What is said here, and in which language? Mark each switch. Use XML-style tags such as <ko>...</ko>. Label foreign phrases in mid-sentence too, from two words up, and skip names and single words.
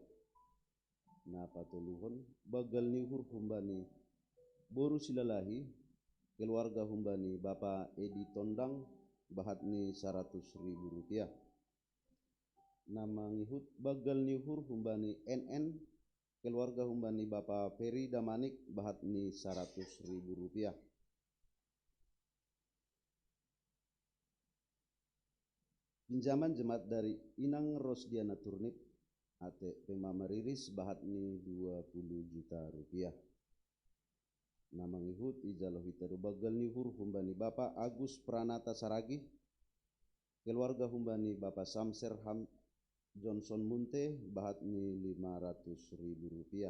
<bts>Na patuluhon bagal niuhur humbani Boru Silalahi, keluarga humbani Bapak Edi Tondang, bahatni 100.000 rupiah. Nama ngihut bagal niuhur humbani NN, keluarga humbani Bapak Peri Damanik, bahatni 100.000 rupiah.</bts> <id>Pinjaman jemaat dari</id> <bts>Inang Rosdiana Turnip, ate Pemama Riris, bahatni 20</bts> <id>juta rupiah.</id> <bts>Nama ngihut ijalo hitado bagal nihur humbani Bapak Agus Pranata Saragi, keluarga humbani Bapak Samser Johnson Munte, bahatni 500.000 rupiah.</bts>